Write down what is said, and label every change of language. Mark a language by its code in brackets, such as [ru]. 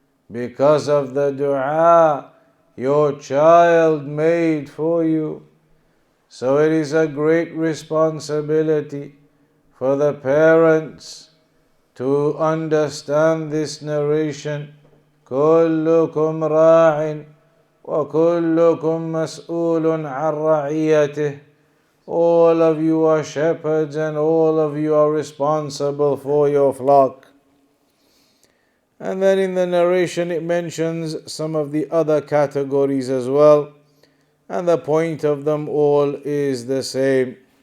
[en] Because of the dua your child made for you. So it is a great responsibility for the parents to understand this narration. [ar] كلكم راع وكلكم مسؤول عن رعيته. [en] All of you are shepherds and all of you are responsible for your flock. And then in the narration it mentions some of the other categories as well. And the point of them all is the same.